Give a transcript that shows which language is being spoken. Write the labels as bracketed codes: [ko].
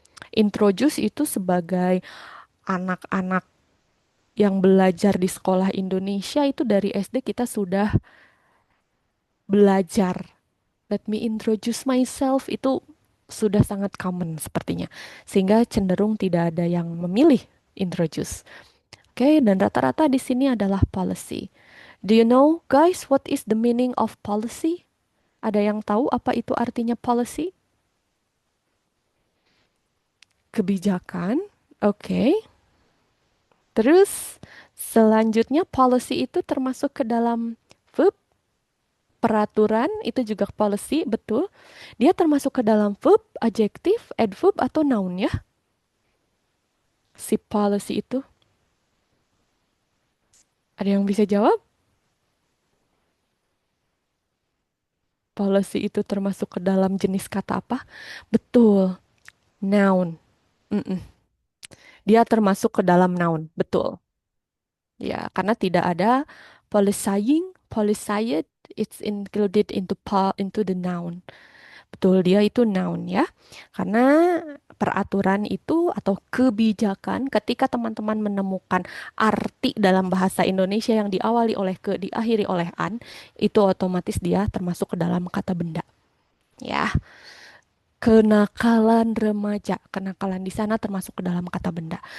[id] Introduce itu sebagai anak-anak yang belajar di sekolah Indonesia itu dari SD kita sudah belajar. [en] Let me introduce myself [id] itu sudah sangat common sepertinya. Sehingga cenderung tidak ada yang memilih introduce. Oke, dan rata-rata di sini adalah policy. [en] Do you know guys what is the meaning of policy? [id] Ada yang tahu apa itu artinya policy? Kebijakan. Oke. Terus selanjutnya policy itu termasuk ke dalam verb. Peraturan itu juga policy, betul. Dia termasuk ke dalam verb, adjektif, adverb, atau noun ya. Si policy itu. Ada yang bisa jawab? Policy itu termasuk ke dalam jenis kata apa? Betul. Noun. Mm-mm. Dia termasuk ke dalam noun, betul. Ya, karena tidak ada [en] policing, policide, it's included into the noun. [id] Betul, dia itu noun ya. Karena peraturan itu atau kebijakan ketika teman-teman menemukan arti dalam bahasa Indonesia yang diawali oleh ke, diakhiri oleh an, itu otomatis dia termasuk ke dalam kata benda. Ya. Kenakalan remaja, kenakalan di sana termasuk ke dalam kata benda.